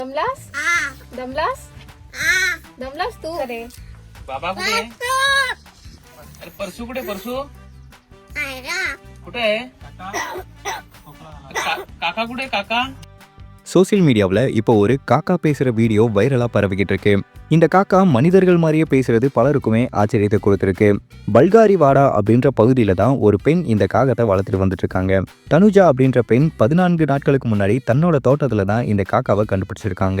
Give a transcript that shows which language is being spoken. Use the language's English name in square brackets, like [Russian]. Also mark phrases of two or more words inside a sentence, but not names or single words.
[Marathi] दमलास दमलास दमलास तू अरे बाबा कुठे आहे? अरे परसू कुठे? परसू कुठे आहे? काका कुठे? काका [English] social mediaவில் [Tamil] இப்போ ஒரு காக்கா பேசுகிற வீடியோ வைரலாக பரவிக்கிட்டு இருக்கு. இந்த காக்கா மனிதர்கள் மாதிரியே பேசுறது பலருக்குமே ஆச்சரியத்தை கொடுத்துருக்கு. பல்காரி வாடா அப்படின்ற பகுதியில் தான் ஒரு பெண் இந்த காகத்தை வளர்த்துட்டு வந்துட்டு இருக்காங்க. தனுஜா அப்படின்ற பெண் 14 நாட்களுக்கு முன்னாடி தன்னோட தோட்டத்தில் தான் இந்த காக்காவை கண்டுபிடிச்சிருக்காங்க.